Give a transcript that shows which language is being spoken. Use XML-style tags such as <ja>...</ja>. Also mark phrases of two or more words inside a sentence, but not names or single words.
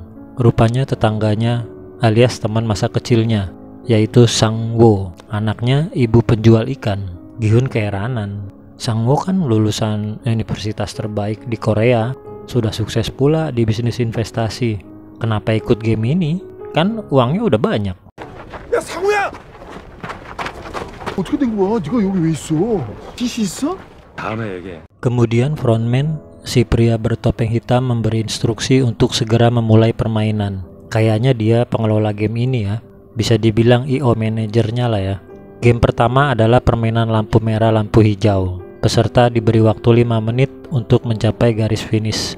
<id>Rupanya tetangganya alias teman masa kecilnya, yaitu Sang-woo, anaknya ibu penjual ikan. Gi-hun keheranan. Sang-woo kan lulusan universitas terbaik di Korea, sudah sukses pula di bisnis investasi. Kenapa ikut game ini? Kan uangnya udah banyak.</id> <ko>야 상우야! 어떻게 된 거야? 네가 여기 왜 있어? 빚이 있어? 다음에 얘기해.</ko> <id>Kemudian frontman, si pria bertopeng hitam memberi instruksi untuk segera memulai permainan. Kayaknya dia pengelola game ini ya. Bisa dibilang IO manajernya lah ya. Game pertama adalah permainan lampu merah lampu hijau. Peserta diberi waktu 5 menit untuk mencapai garis finish.</id>